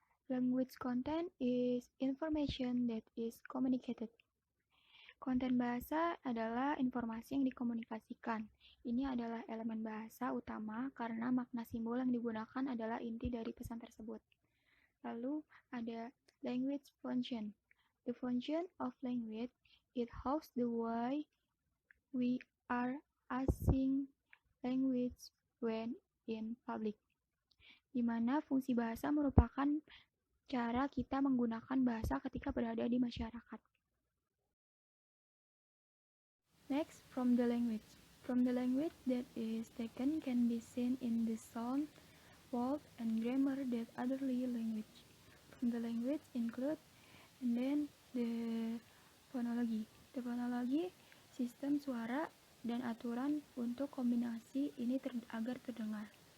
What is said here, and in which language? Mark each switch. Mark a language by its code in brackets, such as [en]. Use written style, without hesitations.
[en] Language content is information that is communicated. [id] Konten bahasa adalah informasi yang dikomunikasikan. Ini adalah elemen bahasa utama karena makna simbol yang digunakan adalah inti dari pesan tersebut. Lalu ada language function. [en] The function of language is how the way we are using language when in public. [id] Di mana fungsi bahasa merupakan cara kita menggunakan bahasa ketika berada di masyarakat. [en] Next, from the language. From the language that is taken can be seen in the sound, word, and grammar that otherly language. From the language include and then the phonology. The phonology, [id] sistem suara dan aturan untuk kombinasi ini agar terdengar.